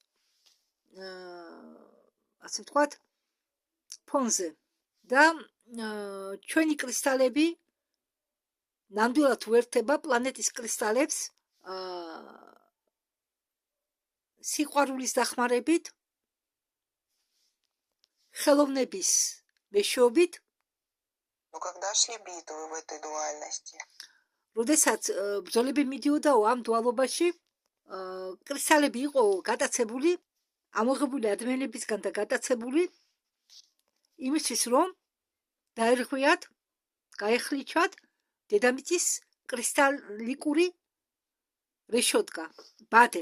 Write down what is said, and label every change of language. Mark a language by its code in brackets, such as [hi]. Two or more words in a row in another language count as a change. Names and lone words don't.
[ka] ასე ვთქვათ ფონზე და ჩვენი კრისტალები ნამდვილად უერთდება პლანეტის კრისტალებს სიყვარულის დახმარებით, ხელოვნების მეშვეობით. [ru] Но когда шли битвы в этой дуальности? [ka] როდესაც ბრძოლები მიდიოდაო ამ დუალობაში, კრისტალები იყო გატაცებული, ამოღებული ადამიანებისგან და გატაცებული იმისთვის, რომ დაერღვიათ, გაეხლიჩათ დედამიწის კრისტალიკური რეშოტკა, ბადე.